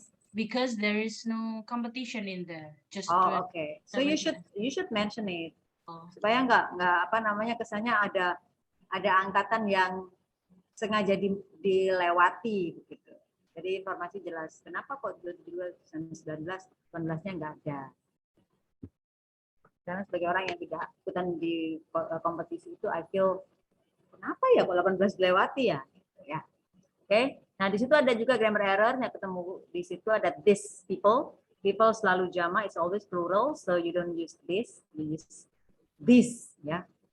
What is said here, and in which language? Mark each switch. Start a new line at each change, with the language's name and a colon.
English: Because there is no competition in there. Just okay. So you should mention it.
Indonesian: Supaya nggak apa namanya kesannya ada angkatan yang sengaja dilewati begitu. Jadi informasi jelas. Kenapa kok 2019, 18-nya nggak ada? Karena sebagai orang yang tidak ikutan di kompetisi itu,
English: I feel
Indonesian: kenapa ya kok 18 dilewati ya? Ya, oke. Nah di situ ada juga grammar error yang ketemu di situ ada
English: this people. People
Indonesian: selalu jama,
English: it's always plural, so you don't use this, you use this ya.